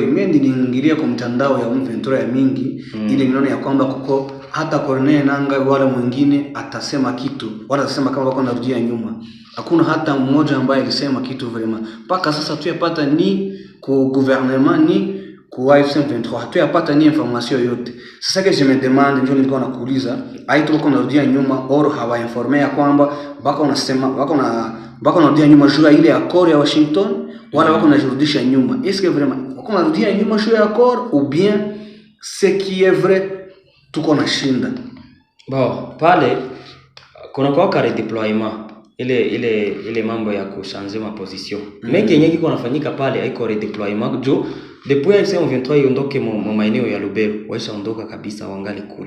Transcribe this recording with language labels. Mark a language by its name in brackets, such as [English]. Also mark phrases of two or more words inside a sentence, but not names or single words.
[Swahili] Mimi niliingilia kwa mtandao ya M23 ya mingi ile niona ya kwamba kuko hata Corneille Nangaa wala mwingine atasema kitu wala atasema kama wako narudia nyuma. Hakuna hata mmoja ambaye alisema kitu vraiment. Paka sasa tuyapata ni ku gouvernement ni ku AFC M23 tuyapata ni information yote. [French] Sasa que je me demande, [Swahili] ndio nilikuwa nakuuliza, aitu wako narudia nyuma or hawa informe ya kwamba bako unasema bako narudia nyuma juu ile accord ya Washington wala wako najirudisha nyuma. [French] Est-ce que vraiment [Swahili] wako narudia nyuma juu ya [French] accord ou bien ce qui est vrai [Swahili] tuko na shinda? Bon, pale kuna kwa redeployment ile mambo ya kuchanger ma position. Mengi yenyewe kiko nafanyika pale haiko redeployment juu depuis AFC M23 iondoke mu maeneo ya Lubero waisha ondoka kabisa, wangali kule.